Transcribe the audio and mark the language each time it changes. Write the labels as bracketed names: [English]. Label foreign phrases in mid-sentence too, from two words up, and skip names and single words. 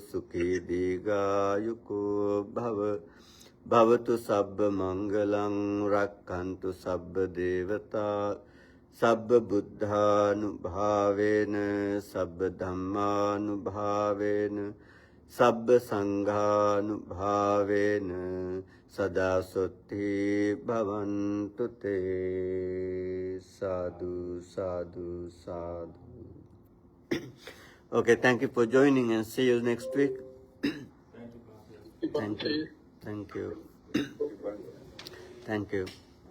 [Pali] Sukhi Digayuko Bhavatu Sabba Mangalang Rakkantu Sabba Devata Sabba Buddhanubhavena Sabba Dhammanubhavena Sabba Sanghanubhavena Sada Sotti Bhavantu Te. Sadhu, sadhu, sadhu. [English] Okay, thank you for joining and see you next week. Thank you. Thank you. Thank you. Thank you.